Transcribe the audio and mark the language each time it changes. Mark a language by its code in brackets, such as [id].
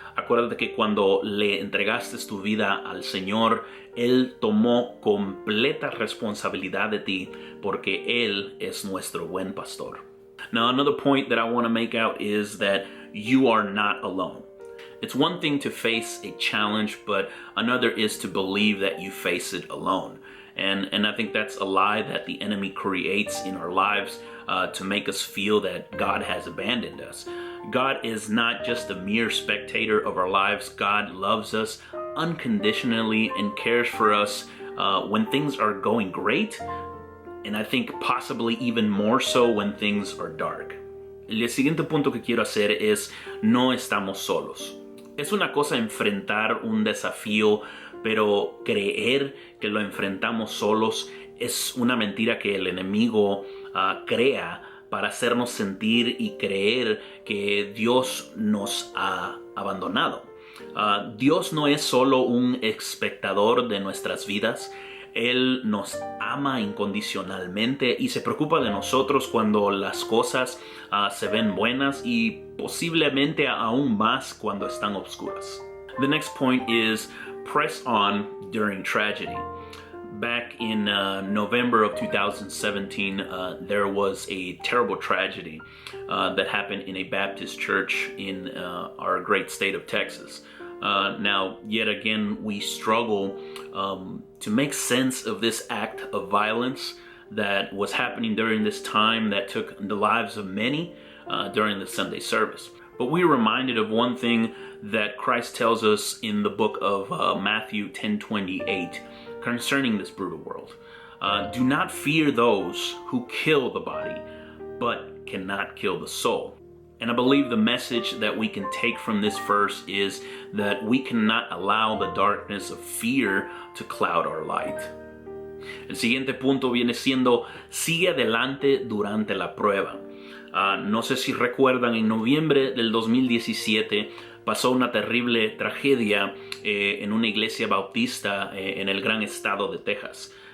[es] Acuérdate que cuando le entregaste tu vida al Señor, Él tomó completa responsabilidad de ti porque Él es nuestro buen pastor. [en] Now, another point that I want to make out is that you are not alone. It's one thing to face a challenge, but another is to believe that you face it alone. And I think that's a lie that the enemy creates in our lives to make us feel that God has abandoned us. God is not just a mere spectator of our lives. God loves us unconditionally and cares for us when things are going great, and I think possibly even more so when things are dark. [es] El siguiente punto que quiero hacer es no estamos solos. Es una cosa enfrentar un desafío, pero creer que lo enfrentamos solos es una mentira que el enemigo crea para hacernos sentir y creer que Dios nos ha abandonado. Dios no es solo un espectador de nuestras vidas. Él nos ama incondicionalmente y se preocupa de nosotros cuando las cosas se ven buenas y posiblemente aún más cuando están oscuras. [en] The next point is press on during tragedy. Back in November of 2017, there was a terrible tragedy that happened in a Baptist church in our great state of Texas. Now, yet again, we struggle to make sense of this act of violence that was happening during this time that took the lives of many during the Sunday service. But we're reminded of one thing that Christ tells us in the book of Matthew 10:28 concerning this brutal world. Do not fear those who kill the body, but cannot kill the soul. And I believe the message that we can take from this verse is that we cannot allow the darkness of fear to cloud our light. [es] El siguiente punto viene siendo, sigue adelante durante la prueba. No sé si recuerdan, en noviembre del 2017 pasó una terrible tragedia en una iglesia bautista en el gran estado de Texas.